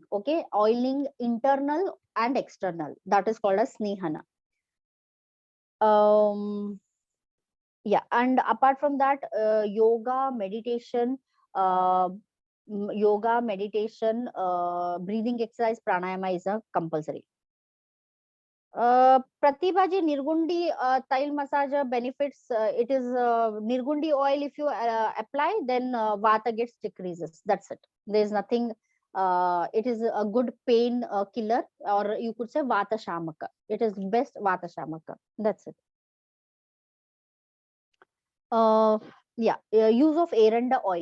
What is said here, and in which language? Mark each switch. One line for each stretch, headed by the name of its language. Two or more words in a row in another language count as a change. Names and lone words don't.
English: Okay, oiling internal and external, that is called as snehana. Yeah, and apart from that, yoga, meditation, uh, breathing exercise, pranayama is a compulsory. Pratibhaji, Nirgundi tile massage benefits. It is Nirgundi oil. If you apply, then Vata gets decreases. That's it. There is nothing. It is a good pain killer, or you could say
Sanskrit: Vata Shamaka.
English: It is best
Sanskrit: Vata Shamaka.
English: That's it. Uh, yeah, use of aranda oil.